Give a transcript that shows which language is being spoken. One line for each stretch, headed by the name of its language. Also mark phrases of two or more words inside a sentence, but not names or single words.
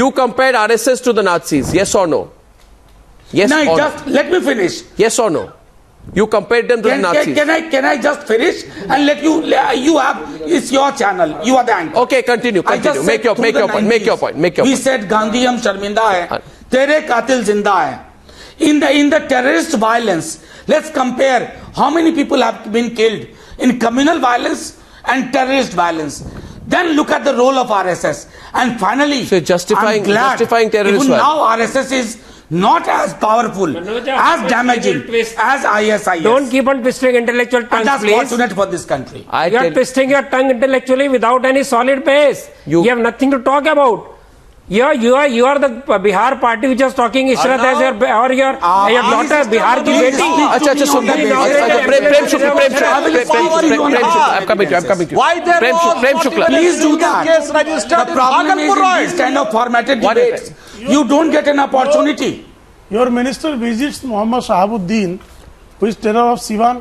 English: You compared RSS to the Nazis. Yes or no? Yes or no? Just let me finish. Yes or no? You compared them to the Nazis. Can I just finish and let you have, it's your channel. You are the anchor. Okay, continue. Make your point. We said
Hindi: गांधी हम शर्मिंदा है। तेरे क़ातिल ज़िंदा है.
English: In the terrorist violence, let's compare how many people have been killed in communal violence and terrorist violence. Then look at the role of RSS. And finally, so justifying terrorist even now RSS is not as powerful, as damaging as ISIS. Don't keep on twisting intellectual tongues, that's please. Fortunate for this country. You are twisting your tongue intellectually without any solid base. You have nothing to talk about. You are the Bihar party which is talking Ishrat as your daughter
Hindi: बिहार की बेटी.
English: I'm coming to you. Why there was Prem Shukla. Please do that. The problem is in these kind of formatted debates, you don't get an opportunity. Your minister visits Muhammad Shahabuddin, who is terror of Siwan.